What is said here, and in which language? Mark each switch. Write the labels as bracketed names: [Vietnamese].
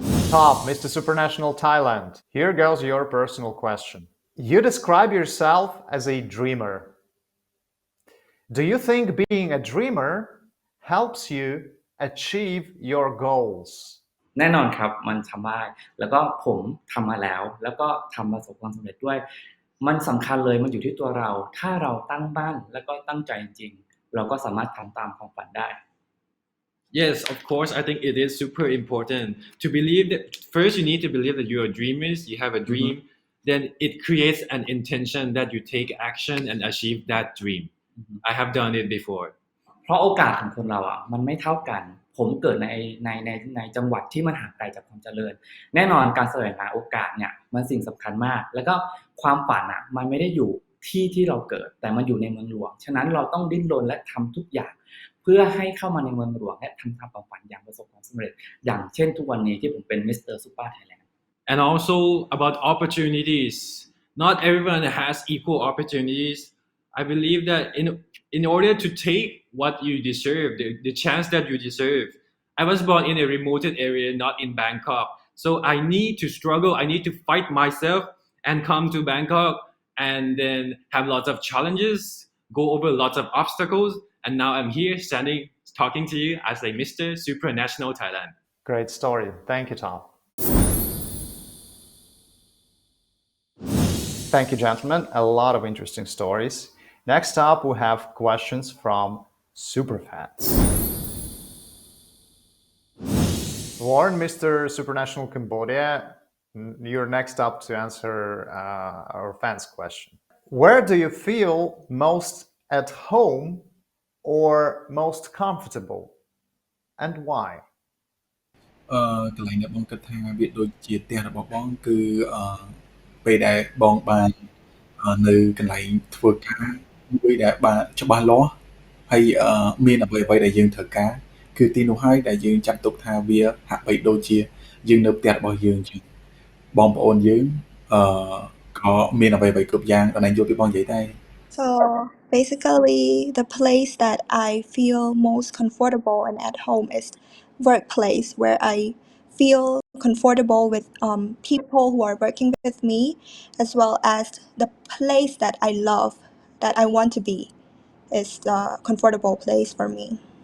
[English] Top, Mr. Supranational Thailand. Here goes your personal question. You describe yourself as a dreamer. Do you think being a dreamer helps you achieve your goals? [Thai] แน่นอนครับมันทำได้แล้วก็ผมทำมาแล้วแล้วก็ทำประสบความสำเร็จด้วยมันสำคัญเลยมันอยู่ที่ตัวเราถ้าเราตั้งมั่นแล้วก็ตั้งใจจริงๆเราก็สามารถทำตามความฝันได้ [English] Yes, of course. I think it is super important to believe that first you need to believe that you are dreamers, you have a dream, then it creates an intention that you take action and achieve that dream. I have done it before. [Thai] เพราะโอกาสของคนเรามันไม่เท่ากันผมเกิดในจังหวัดที่มันห่างไกลจากความเจริญแน่นอนการแสวงหาโอกาสเนี่ยมันสิ่งสำคัญมากแล้วก็ความฝันมันไม่ได้อยู่ที่เราเกิดแต่มันอยู่ในเมืองหลวงฉะนั้นเราต้องดิ้นรนและทำทุกอย่างเพื่อให้เข้ามาในเมืองหลวงและทำตามความฝันอย่างประสบความสำเร็จอย่างเช่นทุกวันนี้ที่ผมเป็น Mr. [English] Super Thailand. And also about opportunities. Not everyone has equal opportunities. I believe that in order to take what you deserve, the chance that you deserve. I was born in a remote area, not in Bangkok. So I need to struggle. I need to fight myself and come to Bangkok and then have lots of challenges, go over lots of obstacles. And now I'm here standing, talking to you as a Mr. Supranational Thailand. Great story. Thank you, Tom. Thank you, gentlemen. A lot of interesting stories. Next up, we have questions from superfans. Warren, Mr. Supranational Cambodia, you're next up to answer our fans' question. Where do you feel most at home or most comfortable, and why? [Khmer] កន្លែងដែលបងគិតថាវាដូចជាផ្ទះរបស់បងគឺពេលដែលបងបាននៅកន្លែងធ្វើការមួយដែលបានច្បាស់លាស់ហើយមានអ្វីៗដែលយើងត្រូវការគឺទីនោះហើយដែលយើងចាត់ទុកថាវាហាក់បីដូចជាយើងនៅផ្ទះរបស់យើងអញ្ចឹងបងប្អូនយើងក៏មានអ្វីៗគ្រប់យ៉ាងដល់ឯងយល់ពីបងនិយាយដែរ [English] So basically, the place that I feel most comfortable and at home is workplace, where I feel comfortable with people who are working with me, as well as the place that I love, that I want to be, is the comfortable place for me.